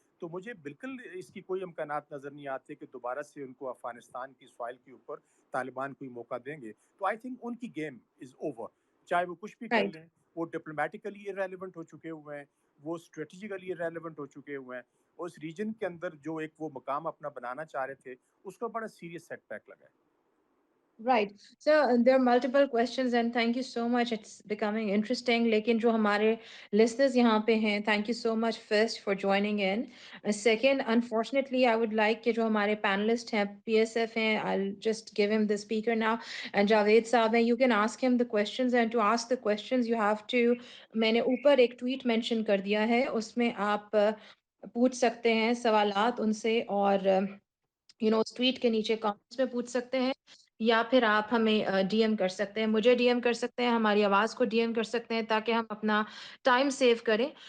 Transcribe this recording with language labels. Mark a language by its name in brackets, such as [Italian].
[Urdu] تو مجھے بالکل اس کی کوئی امکانات نظر نہیں آتے کہ دوبارہ سے ان کو افغانستان کی سوائل کے اوپر طالبان کوئی موقع دیں گے. تو [English] I think [Urdu] ان کی گیم از اوور. چاہے وہ کچھ بھی کر [English] Right. [Urdu] لیں, وہ ڈپلومیٹیکلی ارریلیونٹ ہو چکے ہوئے ہیں, وہ اسٹریٹجیکلی ارریلیونٹ ہو چکے ہوئے ہیں, اور اس ریجن کے اندر جو ایک وہ مقام اپنا بنانا چاہ رہے تھے اس کو بڑا سیریس سیٹ بیک لگا ہے. [English] Right. So there are multiple questions and thank you so much. It's becoming interesting. [Urdu] لیکن جو ہمارے listeners یہاں پہ ہیں, [English] thank you so much first for joining in. Second, unfortunately, I would like [Urdu] کہ جو ہمارے panelist ہیں, PSF ہیں, [English] I'll just give him the speaker now. And Javed صاحب ہیں, you can ask him the questions and to ask the questions you have to, [Urdu] میں نے اوپر ایک tweet mention کر دیا ہے, اس میں آپ پوچھ سکتے ہیں سوالات ان سے, اور اس ٹویٹ کے نیچے کامنٹس میں پوچھ سکتے ہیں, یا پھر آپ ہمیں ڈی ایم کر سکتے ہیں, مجھے ڈی ایم کر سکتے ہیں, ہماری آواز کو ڈی ایم کر سکتے ہیں, تاکہ ہم اپنا ٹائم سیو کریں.